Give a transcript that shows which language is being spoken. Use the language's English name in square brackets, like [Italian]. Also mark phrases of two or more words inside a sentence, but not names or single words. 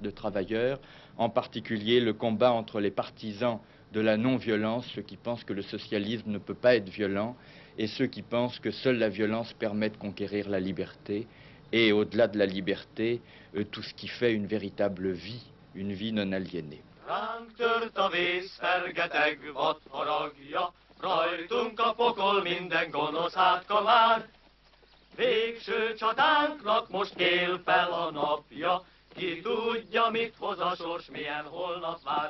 [French] de travailleurs, en particulier le combat entre les partisans de la non-violence, ceux qui pensent que le socialisme ne peut pas être violent, et ceux qui pensent que seule la violence permet de conquérir la liberté, et au-delà de la liberté, tout ce qui fait une véritable vie, une vie non aliénée. [Hungarian] Ránk tört a vész, fergeteg vad haragja, rajtunk a pokol minden gonosz átkamár. Végső csatánknak most kél fel a napja, ki tudja, mit hoz a sors, milyen holnap vár.